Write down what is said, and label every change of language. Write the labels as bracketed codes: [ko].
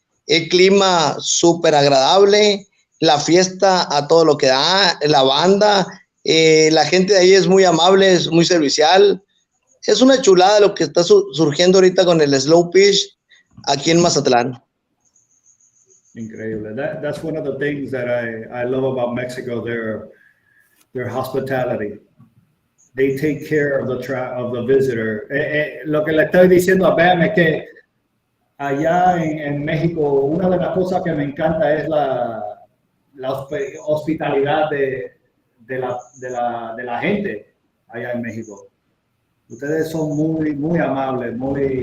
[es] El clima súper agradable, la fiesta a todo lo que da, la banda, la gente de ahí es muy amable, es muy servicial. Es una chulada lo que está surgiendo ahorita con el slow pitch aquí en Mazatlán. [en] Incredible. That's one of the things that I love about Mexico, their hospitality. They take care of the visitor. [es] Lo que le estoy diciendo a Bamm es que allá en México, una de las cosas que me encanta es la hospitalidad de la gente allá en México. Ustedes son muy amables, muy...